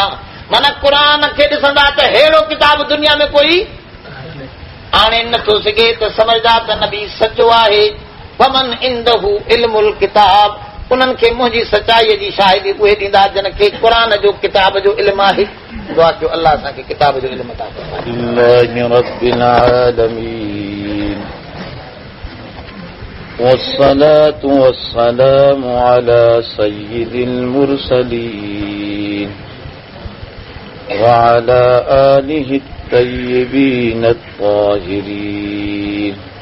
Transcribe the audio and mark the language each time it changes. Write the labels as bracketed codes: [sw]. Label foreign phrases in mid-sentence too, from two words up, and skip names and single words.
[sd] माना क़ुरान खे ॾिसंदा त अहिड़ो किताब दुनिया में कोई आणे नथो सघे, त समझदा त नबी सचो आहे। [ar] ومن عنده علم الكتاب, [sd] उन्हनि खे मुंहिंजी सचाईअ जी शाहिदी उहे ॾींदा जिन खे क़ुरान जो किताब जो इल्मु आहे। दुआ कयो अल्लाह असांखे किताब जो इल्मु अता फरमाए। [ar] والصلاة والسلام على سيد المرسلين وعلى آله الطيبين الطاهرين.